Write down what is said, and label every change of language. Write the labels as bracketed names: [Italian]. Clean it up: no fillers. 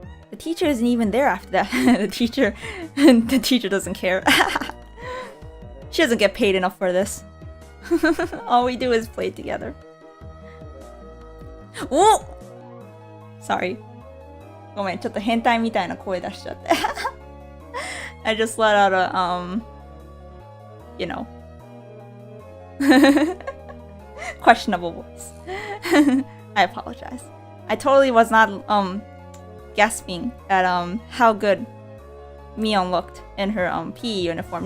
[English] The teacher isn't even there after that. the teacher doesn't care. She doesn't get paid enough for this. All we do is play together. Oh! Sorry. [Japanese] ごめん、ちょっと変態みたいな声出しちゃって。 [English] I just let out a, you know, questionable voice. I apologize. I totally was not, gasping at, how good Mion looked in her, PE uniform.